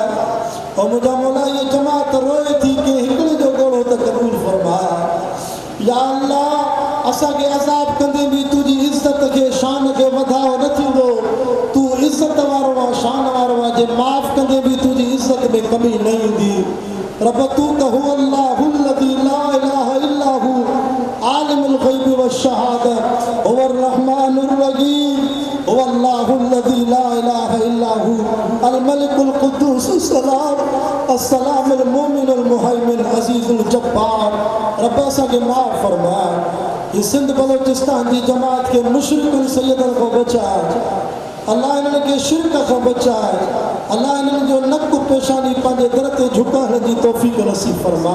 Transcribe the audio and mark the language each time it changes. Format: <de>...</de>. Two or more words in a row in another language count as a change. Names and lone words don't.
<sd>ओ मुंहिंजा मौला ये जमात रोए थी के हिकिड़े जो घोड़ो त क़बूल फरमा। या अल्लाह असांखे अज़ाब कंदे बि तुंहिंजी इज़्ज़त खे शान खे वधाओ न थींदो। तूं इज़्ज़त वारो आहे, शान वारो आहे, जे माफ़ कंदे बि तुंहिंजी इज़्ज़त में कमी न ईंदी। रब तू त</sd> <ar>هو الله الذي لا إله إلا هو عالم الغيب والشهادة هو الرحمن الرحيم هو الله الذي لا إله إلا هو الملك القدوس سلام السلام المؤمن المهيمن العزيز الجبار.</ar> <sd>रब असांखे माफ़ फरमा। ये सिंध बलोचिस्तान जी जमात के मुशरिकुल सैयदन को बचाए। अल्लाह इन्हनि खे शिरक खां बचाए। अल्लाह इन्हनि जो नक पेशानी पंहिंजे दर ते झुकाइण जी तौफ़ीक़ नसीब फरमा।</sd>